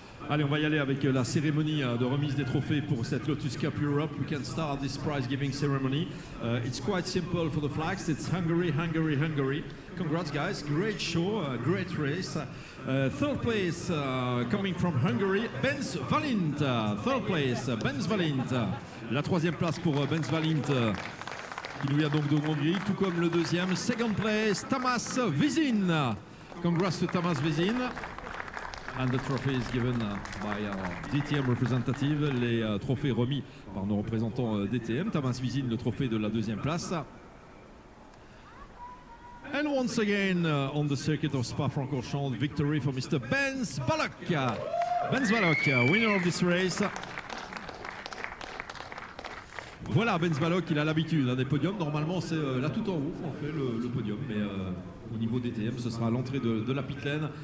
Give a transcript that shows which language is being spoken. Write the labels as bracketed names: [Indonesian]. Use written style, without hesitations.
[French] Allez, on va y aller avec la cérémonie de remise des trophées pour cette Lotus Cup Europe. [English] We can start this prize-giving ceremony. It's quite simple for the flags. It's Hungary, Hungary, Hungary. Congrats, guys. Great show, great race. Third place coming from Hungary, Benz Valint. Third place, Benz Valint. [French] La troisième place pour Benz Valint, qui nous vient donc de Hongrie, tout comme le deuxième. [English] Second place, Tamas Vizin. Congrats to Tamas Vizin. And the trophy is given by our DTM representative. [French] Les trophées remis par nos représentants DTM. Tamas Vizin, le trophée de la deuxième place. [English] And once again, on the circuit of Spa-Francorchamps, victory for Mr. Benz Balok. Benz Balok, winner of this race. [French] Voilà, Benz Balok, il a l'habitude des podiums. Normalement, c'est là tout en haut qu'on fait le podium. Mais au niveau DTM, ce sera à l'entrée de la pit lane.